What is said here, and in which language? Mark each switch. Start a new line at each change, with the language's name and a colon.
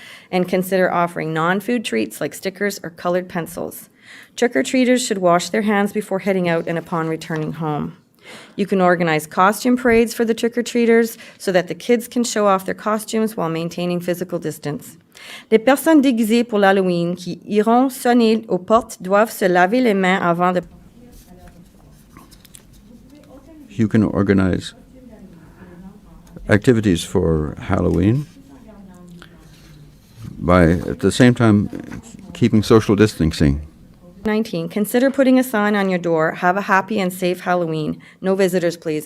English: And consider offering non-food treats like stickers or colored pencils. Trick-or-treaters should wash their hands before heading out and upon returning home. You can organize costume parades for the trick-or-treaters so that the kids can show off their costumes while maintaining physical distance.
French: Les personnes déguisées pour l'Halloween qui iront sonner aux portes doivent se laver les mains avant de...
English: You can organize activities for Halloween by, at the same time, keeping social distancing. 19, consider putting a sign on your door, have a happy and safe Halloween. No visitors, please.